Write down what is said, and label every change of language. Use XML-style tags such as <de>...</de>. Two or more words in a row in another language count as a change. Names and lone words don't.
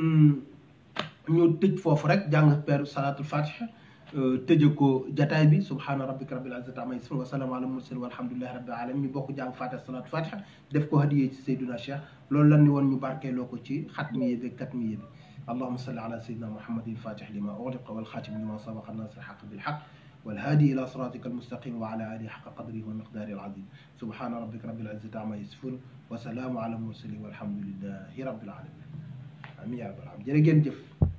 <wo>ñu tëj foofu rek jàng peru salatul fatiha tëjee ko jataay bi</wo> <ar>سبحان ربك رب العزة عما يصفون وسلام على المرسلين والحمد لله رب العالمين</ar> <wo>ñu bokk jàng fatiha salaatu fatiha def ko hadiyee ci Seydina Cheikh loolu lan ni woon ñu barkeeloo ko ci xatmiye bi katmiye bi</wo> <ar>اللهم صل على سيدنا محمد الفاتح لما أغلق والخاتم لما سبق ناصر الحق بالحق والهادي إلى صراطك المستقيم وعلى آله حق قدره ومقداره العظيم سبحان ربك رب العزة عما يصفون وسلام على المرسلين والحمد لله رب العالمين آمين يا رب العالمين</ar> <wo>jërë ngeen jëf</wo>